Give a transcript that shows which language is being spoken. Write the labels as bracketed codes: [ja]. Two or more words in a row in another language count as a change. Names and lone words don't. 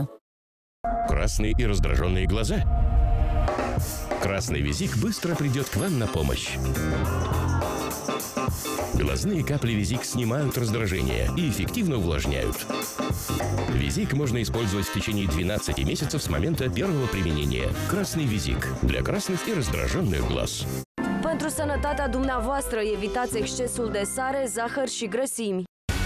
[ru] Красные и раздраженные глаза? Красный Визик быстро придет к вам на помощь. Глазные капли Визик снимают раздражение и эффективно увлажняют. Визик можно использовать в течение 12 месяцев с момента первого применения. Красный Визик для красных и раздраженных глаз. [ro] Pentru sănătatea dumneavoastră, evitați excesul de sare, zahăr și grăsimi.